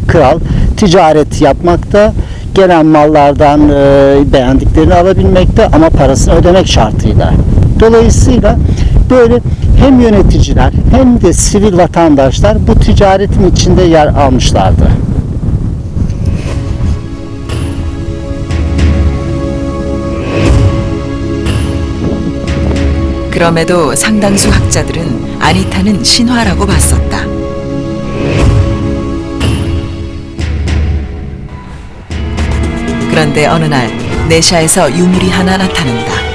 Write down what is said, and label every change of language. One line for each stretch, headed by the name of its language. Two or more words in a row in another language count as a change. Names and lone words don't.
Turkish: Kral ticaret yapmakta, gelen mallardan beğendiklerini alabilmekte ama parasını ödemek şartıyla. Dolayısıyla böyle hem yöneticiler hem de sivil vatandaşlar bu ticaretin içinde yer almışlardı.
Korean: 그럼에도 상당수 학자들은 아니타는 신화라고 봤었다. 그런데 어느 날 네샤에서 유물이 하나 나타난다.